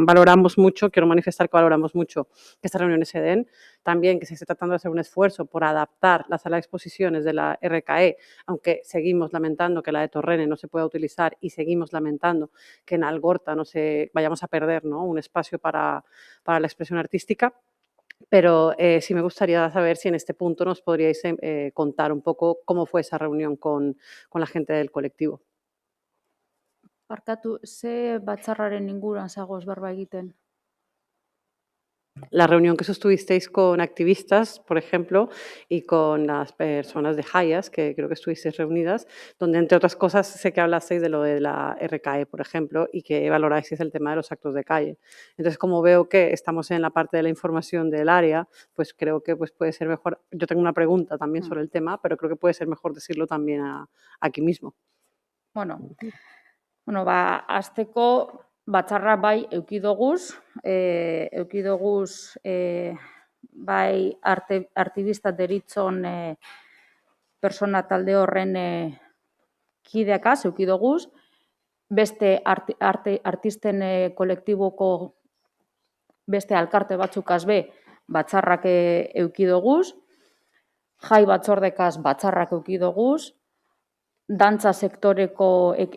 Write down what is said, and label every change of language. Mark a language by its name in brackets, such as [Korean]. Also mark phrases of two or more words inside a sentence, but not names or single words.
[Spanish] Valoramos mucho, quiero manifestar que valoramos mucho que estas reuniones se den, también que se esté tratando de hacer un esfuerzo por adaptar la sala de exposiciones de la RKE, aunque seguimos lamentando que la de Torrene no se pueda utilizar y seguimos lamentando que en Algorta vayamos a perder, ¿no?, un espacio para la expresión artística. Pero sí me gustaría saber si en este punto nos podríais contar un poco cómo fue esa reunión con la gente del colectivo. [Basque] Barkatu, ze batzarraren inguruan zagoz berba egiten? [Spanish] La reunión que sostuvisteis con activistas, por ejemplo, y con las personas de Hayas, que creo que estuvisteis reunidas, donde, entre otras cosas, sé que hablasteis de lo de la RKE, por ejemplo, y que valoráis el tema de los actos de calle. Entonces, como veo que estamos en la parte de la información del área, pues creo que puede ser mejor. Yo tengo una pregunta también sobre el tema, pero creo que puede ser mejor decirlo también aquí mismo. [Basque] Bueno, hasteko batzarra bai eukidoguz, bai artibista deritzon persona talde horren kideakaz eukidoguz, beste artisten kolektiboko beste alkarte batzukaz batzarrak eukidoguz, jai batzordekaz batzarrak eukidoguz, dantza sektoreko